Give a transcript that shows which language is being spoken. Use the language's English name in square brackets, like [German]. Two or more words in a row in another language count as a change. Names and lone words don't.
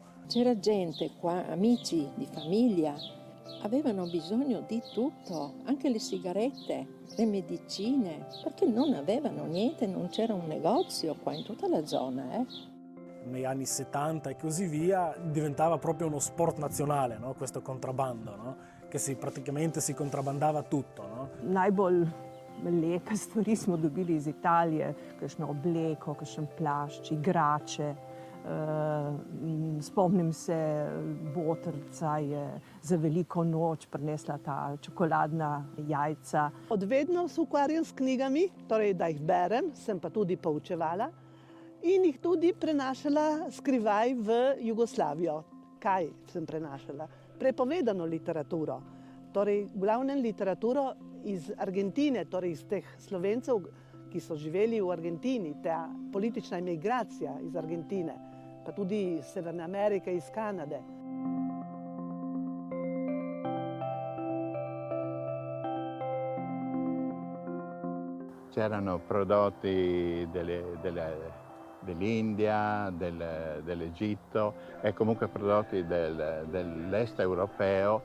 [Italian] C'era gente qua, amici di famiglia, avevano bisogno di tutto, anche le sigarette, le medicine, perché non avevano niente, non c'era un negozio qua in tutta la zona. Negli anni 70 e così via diventava proprio uno sport nazionale, no? Questo contrabbando, no? Che praticamente si contrabbandava tutto. No? [Slovenian] Najbolj lepe stvari smo dobili iz Italije, kakšno obleko, kakšen plašč, igrače. Spomnim se, botrca je za veliko noč prinesla ta čokoladna jajca. Od vedno se ukvarjam s knjigami, torej da jih berem, sem pa tudi poučevala in jih tudi prenašala skrivaj v Jugoslavijo. Kaj sem prenašala? Prepovedano literaturo, torej glavnem literaturo iz Argentine, torej iz teh Slovencev, ki so živeli v Argentini, ta politična imigracija iz Argentine, pa tudi iz Severne Amerike, iz Kanade. [Italian] C'erano prodotti dell'India, dell'Egitto e comunque prodotti dell'est europeo.